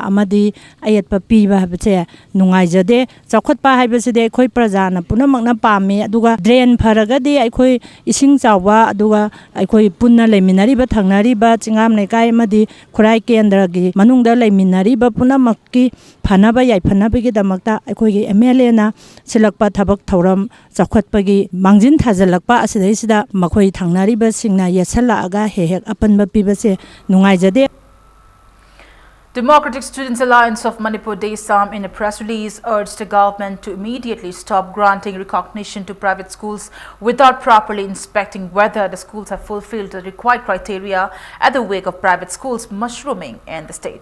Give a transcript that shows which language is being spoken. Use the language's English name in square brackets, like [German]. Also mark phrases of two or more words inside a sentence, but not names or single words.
[Manipuri] ꯑꯃꯗꯤ ꯑꯌꯦꯠꯄ ꯄꯤꯕ ꯍꯥꯏꯕꯁꯦ ꯅꯨꯡꯉꯥꯏꯖꯗꯦ ꯆꯥꯎꯈꯠꯄ ꯍꯥꯏꯕꯁꯤꯗꯤ ꯑꯩꯈꯣꯏ ꯄ꯭ꯔꯖꯥꯅ ꯄꯨꯝꯅꯃꯛꯅ ꯄꯥꯝꯃꯤ ꯑꯗꯨꯒ ꯗ꯭ꯔꯦꯟ ꯐꯔꯒꯗꯤ ꯑꯩꯈꯣꯏ ꯏꯁꯤꯡ ꯆꯥꯎꯕ ꯑꯗꯨꯒ ꯑꯩꯈꯣꯏ ꯄꯨꯟꯅ ꯂꯩꯃꯤꯟꯅꯔꯤꯕ ꯊꯪꯅꯔꯤꯕ ꯆꯤꯡꯉꯥꯝ ꯂꯩꯀꯥꯏ ꯑꯃꯗꯤ ꯈꯨꯔꯥꯏ ꯀꯦꯟꯗ꯭ꯔꯒꯤ ꯃꯅꯨꯡꯗ ꯂꯩꯃꯤꯟꯅꯔꯤꯕ ꯄꯨꯝꯅꯃꯛꯀꯤ ꯐꯅꯕ ꯌꯥꯏꯐꯅꯕꯒꯤꯗꯃꯛꯇ ꯑꯩꯈꯣꯏꯒꯤ MLAꯅ ꯁꯤꯜꯂꯛꯄ ꯊꯕꯛ ꯊꯧꯔꯝ ꯆꯥꯎꯈꯠꯄꯒꯤ ꯃꯥꯡꯖꯤꯟ ꯊꯥꯖꯤꯜꯂꯛꯄ ꯑꯁꯤꯗꯩꯁꯤꯗ ꯃꯈꯣꯏ ꯊꯪꯅꯔꯤꯕꯁꯤꯡꯅ ꯌꯦꯠꯁꯜꯂꯛꯑꯒ ꯍꯦꯛ ꯑꯄꯟꯕ ꯄꯤꯕꯁꯦ ꯅꯨꯡꯉꯥꯏꯖꯗꯦ. [English] Democratic Students Alliance of Manipur DESAM in a press release urged the government to immediately stop granting recognition to private schools without properly inspecting whether the schools have fulfilled the required criteria at the wake of private schools mushrooming in the state.